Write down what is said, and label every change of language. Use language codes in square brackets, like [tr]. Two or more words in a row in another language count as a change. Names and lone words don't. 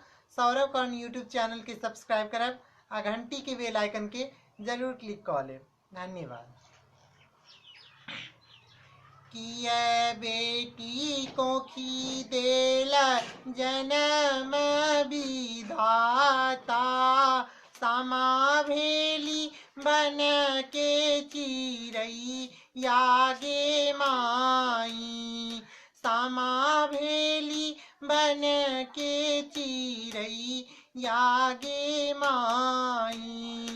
[mai] सौरवकर्ण यूट्यूब चैनल के सब्सक्राइब करब आ घंटी के [en] bell icon [mai] के जरूर क्लिक कर लेब। धन्यवाद। किया बेटी कोखी देला जनम बidhaataa, सामा भेली बन के चिरई यागे माई। सामा भेली बन के चिरई यागे माई।